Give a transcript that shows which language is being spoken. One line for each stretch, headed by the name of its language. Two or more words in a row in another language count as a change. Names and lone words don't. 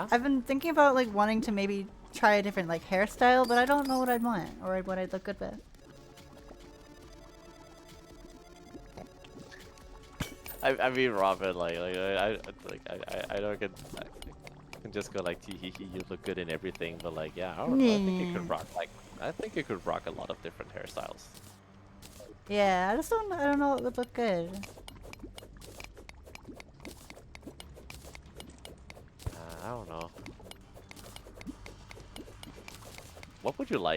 English: I've been thinking about like wanting to maybe try a different like hairstyle, but I don't know what I'd want or what I'd look good with. I mean, Robin, I don't get. I can just go like, tee hee hee, you look good in everything, but like, yeah, I don't know. I think you could rock I think you could rock a lot of different hairstyles. Yeah, I don't know what would look good. I don't know. What would you like?